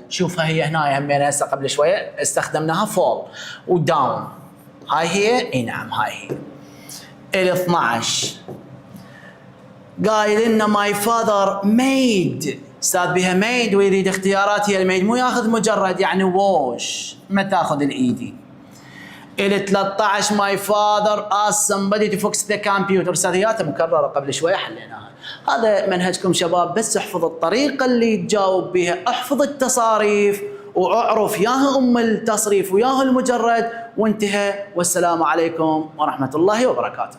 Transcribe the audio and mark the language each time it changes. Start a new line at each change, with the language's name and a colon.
Arabic: شوفها هي هنا همينها هسه قبل شويه استخدمناها فول وداون. هاي هي. اي نعم هاي هي. ال 12 قايل لنا ماي فاذر ميد استاذ، بها ميد ويريد اختيارات. هي الميد مو ياخذ مجرد يعني ووش، ما تاخذ الايدي. ال 13
English: My father is somebody to fix the computer.
Arabic: استاذياتها مكرره قبل شويه حليناها. هذا منهجكم شباب، بس احفظ الطريقه اللي تجاوب بها، احفظ التصاريف واعرف ياها ام التصريف وياها المجرد، وانتهى. والسلام عليكم ورحمه الله وبركاته.